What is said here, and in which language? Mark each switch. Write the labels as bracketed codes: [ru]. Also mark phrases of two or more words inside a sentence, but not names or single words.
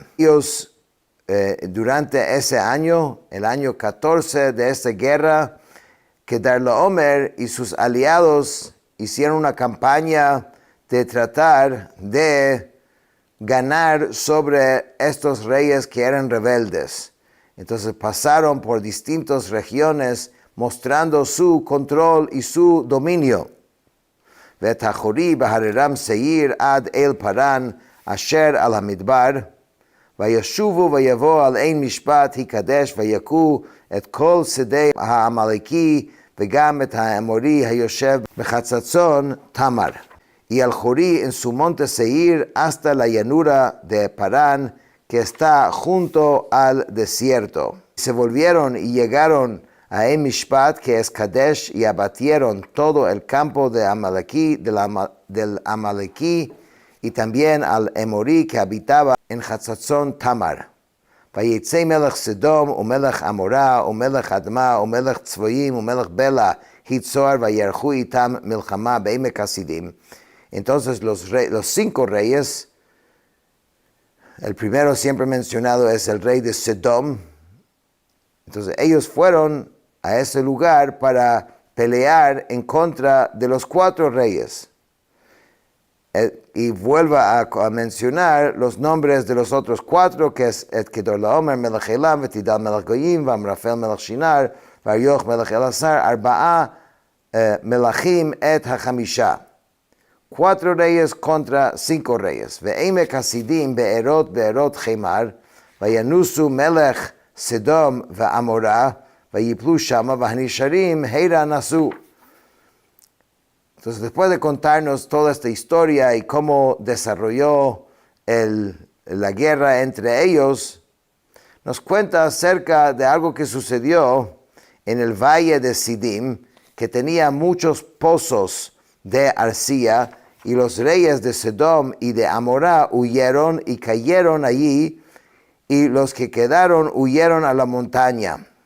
[es] Ellos, durante ese año, el año 14 de esta guerra, Kedorlaomer y sus aliados hicieron una campaña de tratar de ganar sobre estos reyes que eran rebeldes. Entonces pasaron por distintas regiones mostrando su control y su dominio. [he] ואת החרי בהררם שעיר עד איל פארן אשר על המדבר וישבו ויבאו אל עין משפט הוא קדש ויכו את כל שדה העמלקי וגם את האמרי הישב בחצצן תמר. [es] Y al Jorí en su monte Seir hasta la llanura de Parán, que está junto al desierto. Se volvieron y llegaron a Mishpat, que es Kadesh, y abatieron todo el campo de Amaleki, del Amaleki, y también al Emorí que habitaba en Hatzatzon Tamar. [he] ויצא מלך סדם ומלך עמרה ומלך אדמה ומלך צבוים ומלך בלע, היא צער ויערכו אתם מלחמה בעמק השדים. [es] Entonces los 5 reyes, el primero siempre mencionado es el rey de Sedom. Entonces ellos fueron a ese lugar para pelear en contra de los 4 reyes. Y vuelva a mencionar los nombres de los otros 4, que es [he] כדרלעמר מלך עילם ותדעל מלך גוים ואמרפל מלך שנער ואריוך מלך אלסר ארבעה מלכים את החמשה. [es] 4 reyes contra 5 reyes. [he] ועמק השדים בארת חמר וינסו מלך סדם ועמרה ויפלו שמה והנשארים הרה נסו. [es] Entonces, después de contarnos toda esta historia y cómo desarrolló la guerra entre ellos, nos cuenta acerca de algo que sucedió en el valle de Sidim, que tenía muchos pozos de arcilla, y los reyes de Sedom y de Amorá huyeron y cayeron allí, y los que quedaron huyeron a la montaña.